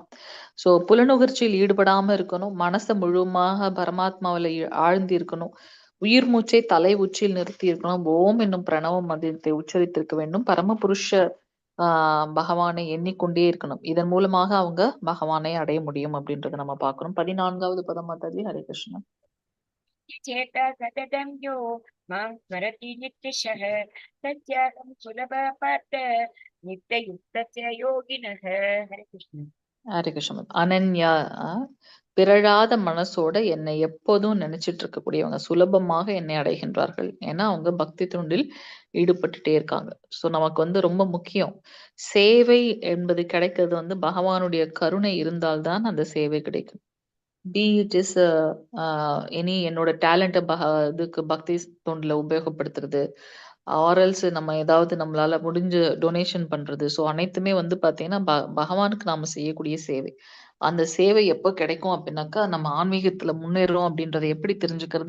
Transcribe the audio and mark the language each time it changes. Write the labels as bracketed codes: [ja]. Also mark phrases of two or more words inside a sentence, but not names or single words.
[ta] சோ புலனுகர்ச்சியில் ஈடுபடாம இருக்கணும். மனசை முழுமையாக பரமாத்மாவில ஆழ்ந்து இருக்கணும். உயிர் மூச்சை தலை உச்சியில் நிறுத்தி இருக்கணும். ஓம் என்னும் பிரணவ மந்திரத்தை உச்சரித்திருக்க வேண்டும். பரமபுருஷ பகவானை எண்ணிக்கொண்டே இருக்கணும். இதன் மூலமாக அவங்க பகவானை அடைய முடியும் அப்படின்றத நம்ம பார்க்கணும். 14வது பதம் மாதாஜி. ஹரே கிருஷ்ணா. [sa] चेता सततं यो मां स्मरति नित्यशः तस्याहं सुलभः पार्थ नित्ययुक्तस्य योगिनः. हरे कृष्ण. [ta] ஹரே கிருஷ்ணா. அனன்யா பிறழாத மனசோட என்னை எப்போதும் நினைச்சிட்டு இருக்கக்கூடியவங்க சுலபமாக என்னை அடைகின்றார்கள். ஏன்னா அவங்க பக்தி தொண்டில் ஈடுபட்டுட்டே இருக்காங்க. ஸோ நமக்கு வந்து ரொம்ப முக்கியம். சேவை என்பது கிடைக்கிறது வந்து பகவானுடைய கருணை இருந்தால்தான் அந்த சேவை கிடைக்கும். [en] be it is any [ta] என்னோட டேலண்ட்டை இதுக்கு பக்தி தொண்டில் உபயோகப்படுத்துறது, ஆர்எல்ஸ் நம்ம ஏதாவது நம்மளால முடிஞ்ச டொனேஷன் பண்றது. ஸோ அனைத்துமே வந்து பார்த்தீங்கன்னா, பகவானுக்கு நாம செய்யக்கூடிய சேவை. அந்த சேவை எப்போ கிடைக்கும் அப்படின்னாக்கா, நம்ம ஆன்மீகத்துல முன்னேறுறோம் அப்படின்றத எப்படி தெரிஞ்சுக்கிறது?